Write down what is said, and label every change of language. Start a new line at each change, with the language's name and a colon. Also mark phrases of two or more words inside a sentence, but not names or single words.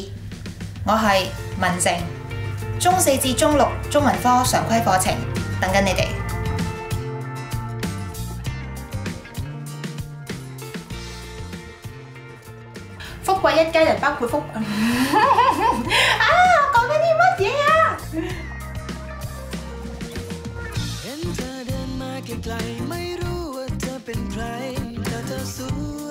Cantonese: 我係文靜，中4至中6中文科常規課程，等緊你哋。福貴一家人包括福啊！講緊啲乜嘢啊？
Thai: เห็นเธอเดินมาไกลๆไม่รู้ว่าเธอเป็นใครแต่เธอสวย